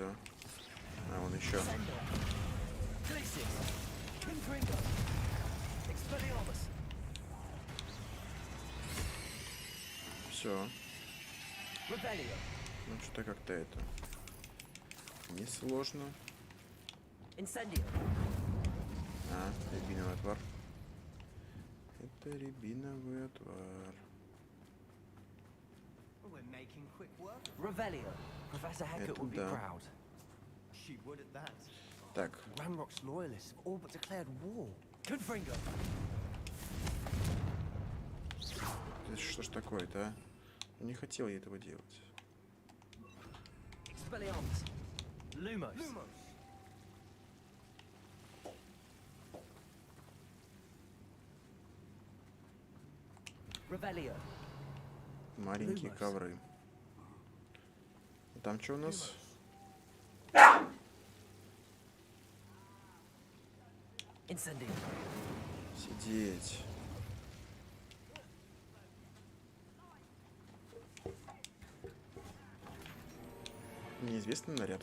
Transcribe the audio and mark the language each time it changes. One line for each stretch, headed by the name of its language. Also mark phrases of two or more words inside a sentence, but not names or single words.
Russian: А, он еще. Все. Ну что-то как-то это несложно. А, рябиновый отвар. Это рябиновый отвар.
English: We're making quick work.
Latin: Revelio.
English: Professor Heckett would be
Russian: да.
English: proud. She would at that.
Russian: Так,
English: Ramrock's loyalists have all but declared war.
Latin: Confringo.
Russian: это что ж такое-то, а? Не хотел я этого делать.
Latin: Expelliarmus. Lumos. Revelio.
Russian: Маленькие
Latin: Lumos.
Russian: ковры. Там что у нас?
Latin: Incendio.
Russian: Сидеть. Неизвестный наряд.